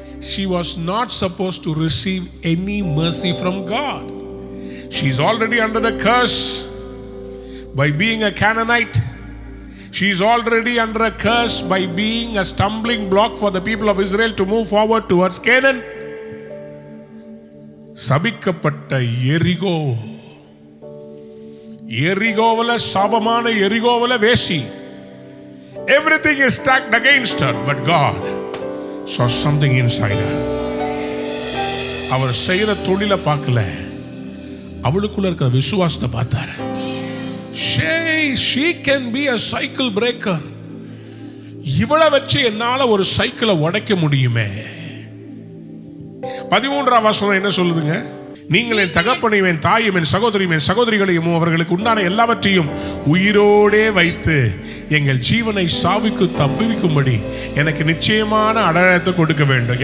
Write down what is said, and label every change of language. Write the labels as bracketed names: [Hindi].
[English] She was not supposed to receive any mercy from God. She's already under the curse by being a Canaanite. She's already under a curse by being a stumbling block for the people of Israel to move forward towards Canaan. [Tamil] சபிக்கப்பட்ட எரிகோ, எரிகோவல சாபமான எரிகோவல வேசி. [English] Everything is stacked against her, but God saw something inside her. [Tamil] அவர் செய்யற தொழில பார்க்கல, அவளுக்குள்ள இருக்கிற விசுவாசத்தை பார்த்தாரு. [English] She can be a cycle breaker. [Tamil] இவளை வச்சு என்னால ஒரு சைக்கிளை உடைக்க முடியுமே. 13ஆம் வசனம் என்ன சொல்லுதுங்க? நீங்கள் என் தகப்பனையும் என் தாயும் என் சகோதரியும் என் சகோதரிகளையும் அவர்களுக்கு உண்டான எல்லாவற்றையும் உயிரோடே வைத்து எங்கள் ஜீவனை சாவுக்கு தப்புவிக்கும்படி எனக்கு நிச்சயமான அடையாளத்தை கொடுக்க வேண்டும்.